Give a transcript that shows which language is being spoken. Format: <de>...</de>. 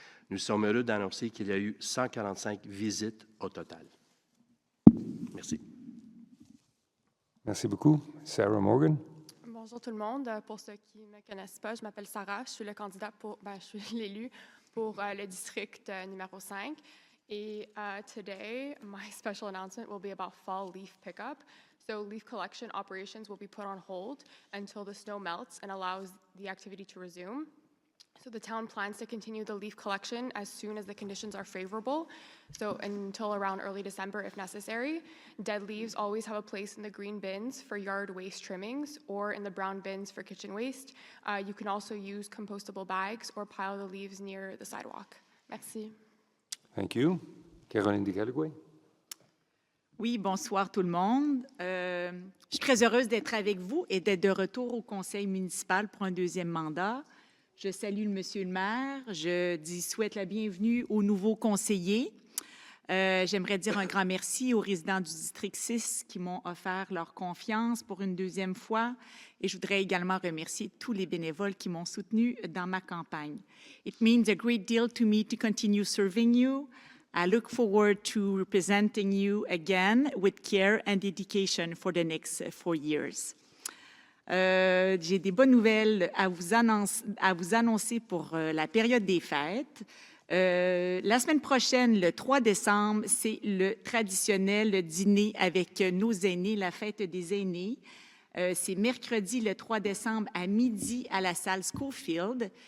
<fr>Nous sommes heureux d'annoncer qu'il y a eu 145 visites au total. Merci. Merci beaucoup. Sarah Morgan. Bonjour tout le monde. Pour ceux qui ne me connaissent pas, je m'appelle Sarah. Je suis le candidat je suis l'élu pour le district numéro 5.</fr> <en>Et today, my special announcement will be about fall leaf pickup. So leaf collection operations will be put on hold until the snow melts and allows the activity to resume. So the town plans to continue the leaf collection as soon as the conditions are favorable, so until around early December if necessary. Dead leaves always have a place in the green bins for yard waste trimmings or in the brown bins for kitchen waste. You can also use compostable bags or pile the leaves near the sidewalk.</en> <fr>Merci.</fr> <en>Thank you. Caroline Descalgoué.</en> <fr>Oui, bonsoir tout le monde. Je suis très heureuse d'être avec vous et d'être de retour au conseil municipal pour un deuxième mandat. Je salue monsieur le maire. Je souhaite la bienvenue aux nouveaux conseillers. J'aimerais dire un grand merci aux résidents du district 6 qui m'ont offert leur confiance pour une deuxième fois. Et je voudrais également remercier tous les bénévoles qui m'ont soutenu dans ma campagne.</fr> <en>It means a great deal to me to continue serving you. I look forward to representing you again with care and dedication for the next 4 years.</en> <fr>J'ai des bonnes nouvelles à vous annoncer pour la période des fêtes. La semaine prochaine, le 3 décembre, c'est le traditionnel dîner avec nos aînés, la fête des aînés. C'est mercredi le 3 décembre à midi à la salle Schofield.</fr>